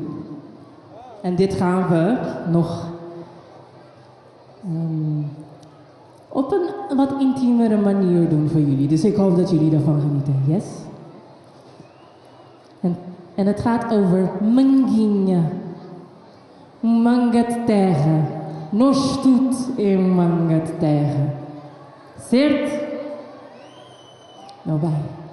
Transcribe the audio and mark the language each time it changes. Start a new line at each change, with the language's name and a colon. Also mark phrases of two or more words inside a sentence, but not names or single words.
Dutch: En dit gaan we nog op een wat intiemere manier doen voor jullie. Dus ik hoop dat jullie ervan genieten. Yes? En het gaat over manguinha.
Portuguese: Manga de terra. Nós tudo é manga de terra. Certo? Nou, vai.